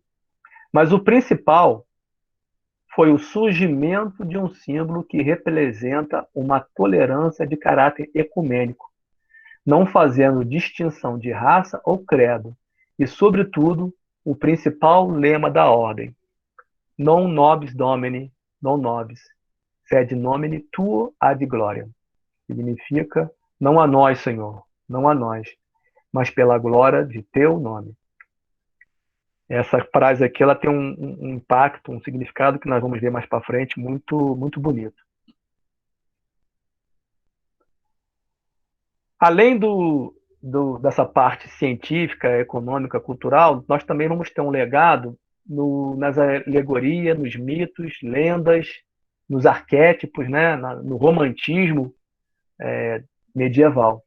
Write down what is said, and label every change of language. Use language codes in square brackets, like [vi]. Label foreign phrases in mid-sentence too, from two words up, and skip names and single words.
[pt] Mas o principal foi o surgimento de um símbolo que representa uma tolerância de caráter ecumênico, não fazendo distinção de raça ou credo, e, sobretudo, o principal lema da ordem: [la] non nobis domini, non nobis, sed nomine tuo ad gloriam. [pt] Significa, não a nós, Senhor, não a nós, mas pela glória de teu nome. Essa frase aqui ela tem um impacto, um significado que nós vamos ver mais para frente, muito, muito bonito. Além dessa parte científica, econômica, cultural, nós também vamos ter um legado nas alegorias, nos mitos, lendas, nos arquétipos, né, no romantismo medieval.